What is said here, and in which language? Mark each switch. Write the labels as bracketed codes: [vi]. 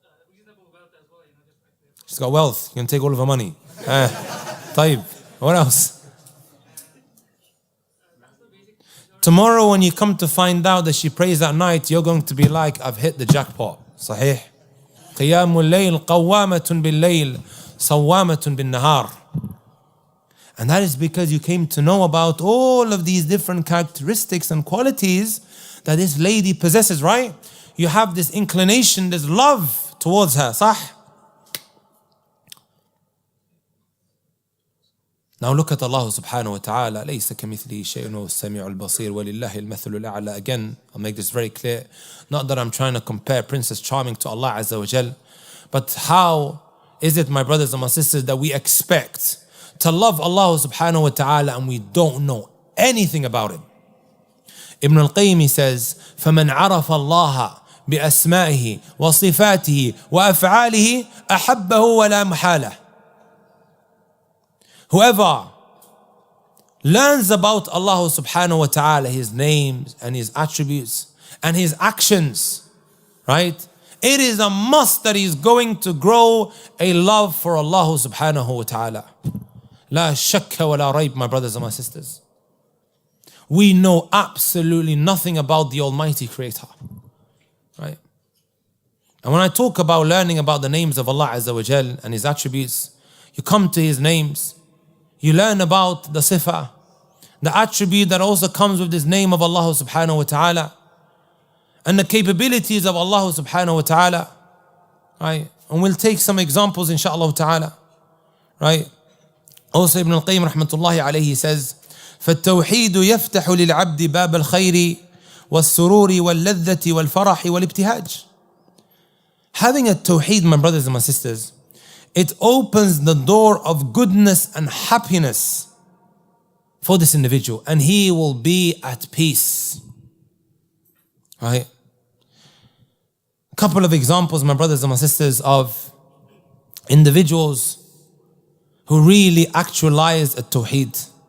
[en] reasonable wealth as well, just like She's got wealth. You can take all of her money. Taib. What else? Tomorrow when you come to find out that she prays at night, you're going to be like, I've hit the jackpot. [ar] Sahih. قيام الليل قوامة بالليل صوامة بالنهار. [en] And that is because you came to know about all of these different characteristics and qualities that this lady possesses, right? You have this inclination, this love towards her, صح? Now look at Allah subhanahu wa ta'ala. [ar] لَيْسَ كَمِثْلِهِ شَيْءٌ وَهُوَ السَّمِيعُ الْبَصِيرُ وَلِلَّهِ الْمَثَلُ الْأَعْلَى. [en] Again, I'll make this very clear. Not that I'm trying to compare Princess Charming to Allah Azza wa Jal, but how is it, my brothers and my sisters, that we expect to love Allah subhanahu wa ta'ala and we don't know anything about Him? [ar] Ibn al-Qayyim says, فَمَنْ عَرَفَ اللَّهَ بِأَسْمَائِهِ وَصِفَاتِهِ وَأَفْعَالِهِ أَحَبَّهُ وَلَا مُحَالَةً. [en] Whoever learns about Allah subhanahu wa ta'ala, His names and His attributes and His actions, right? It is a must that he's going to grow a love for Allah subhanahu wa ta'ala. [ar] La shakka wa la rayb, [en] my brothers and my sisters. We know absolutely nothing about the Almighty Creator, right? And when I talk about learning about the names of Allah Azza wa Jal and His attributes, you come to His names, You learn about the sifa, the attribute that also comes with this name of Allah subhanahu wa ta'ala, and the capabilities of Allah subhanahu wa ta'ala. Right? And we'll take some examples inshaAllah ta'ala. Right? [ar] Also Ibn al-Qayyim rahmatullahi alayhi says, فَالتَّوْحِيدُ يَفْتَحُ لِلْعَبْدِ بَابَ الْخَيْرِ وَالسُّرُورِ وَاللَّذَّةِ وَالْفَرَحِ وَالِابْتِهَاجِ. [en] Having a tawheed, my brothers and my sisters, it opens the door of goodness and happiness for this individual, and he will be at peace. Right? A couple of examples, my brothers and my sisters, of individuals who really actualized a tawheed.